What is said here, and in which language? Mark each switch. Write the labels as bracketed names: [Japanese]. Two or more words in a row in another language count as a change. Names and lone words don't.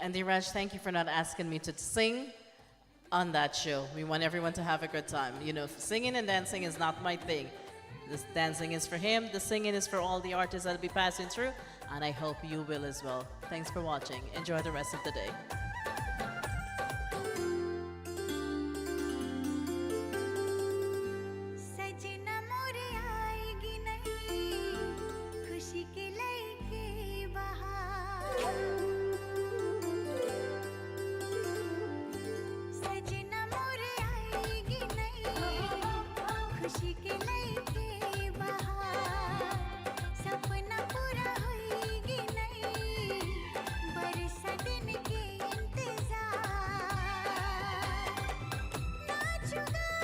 [English] And Dheeraj, thank you for not asking me to sing on that show. We want everyone to have a good time. You know, singing and dancing is not my thing. This dancing is for him. The singing is for all the artists that will be passing through. And I hope you will as well. Thanks for watching. Enjoy the rest of the day. [Hindi] सजना मोरे आएगी नहीं खुशी के लेके बहार सजना मोरे आएगी नहीं खुशी के लेके बहार सपना पूरा होएगी नहीं बरसा दिन के इंतजार नाचूंगा